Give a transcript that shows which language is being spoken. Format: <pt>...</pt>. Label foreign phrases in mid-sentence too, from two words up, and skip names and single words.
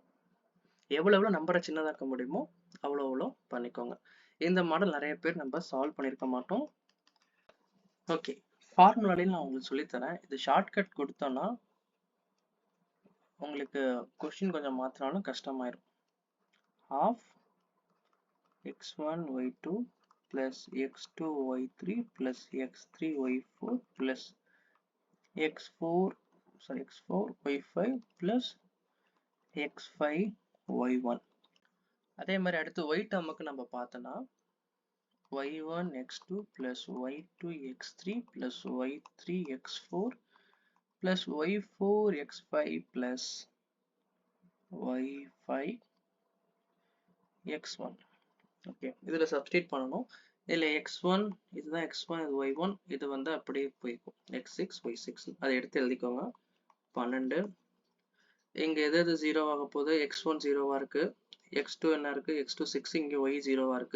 <ta>எவ்வளோ நம்பரை சின்னதாக்க முடியுமோ அவ்வளோ பண்ணிக்கோங்க. இந்த மாடல் நிறைய பேர் நம்ம சால்வ் பண்ணியிருக்க மாட்டோம். ஓகே, ஃபார்முலாலையும் நான் உங்களுக்கு சொல்லித்தரேன். இது ஷார்ட்கட் கொடுத்தோன்னா உங்களுக்கு கொஸ்டின் கொஞ்சம் மாற்றினாலும் கஷ்டமாயிரும்.</ta> <en>half x1 y2 plus x2 y3 plus x3 y4 plus x4 y5 plus x5 y1.</en> <ta>அதே மாதிரி அடுத்து y டேர்முக்கு நம்ம பார்த்தோன்னா</ta> <en>y1 x2 plus y2 x3 plus y3 x4 plus y4 x5 plus y5 x1.</en> <ta>ஓகே, இதில் சப்ஸ்டிட் பண்ணணும். இதில் x1 இதுதான் x1, இது y1, இது வந்து அப்படியே போய்க்கும் x6 y6. அதை எடுத்து எழுதிக்கோங்க. 12 இங்கே எது 0 ஆக போகுது, x1 0வா இருக்கு, x2 என்ன இருக்கு, x2 6, இங்கே y 0வா இருக்கு.</ta>